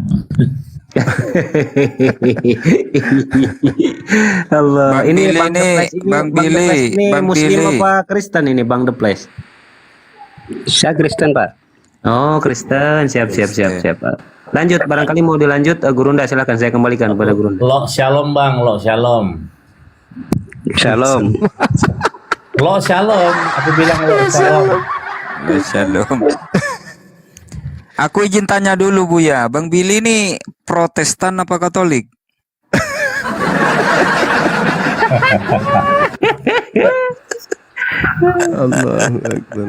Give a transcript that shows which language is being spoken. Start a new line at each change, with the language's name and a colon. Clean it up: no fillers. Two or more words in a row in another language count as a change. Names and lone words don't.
Indonesian: Allah, Bang ini Billy Bang The nih, Place ini, Bang The Billy, Place ini Bang Muslim Billy. apa Kristen ini Bang The Place? Saya Kristen, Pak. Oh, Kristen. Siap. Lanjut, barangkali mau dilanjut, Gurunda silakan saya kembalikan kepada Gurunda.
Hebrew: לא שלום Bang, לא שלום. Shalom. לא שלום.
Indonesian: Aku bilang
Hebrew: לא שלום.
Indonesian: Shalom. Aku izin tanya dulu Buya, Bang Billy ini Protestan apa Katolik?
Arabic: الله أكبر.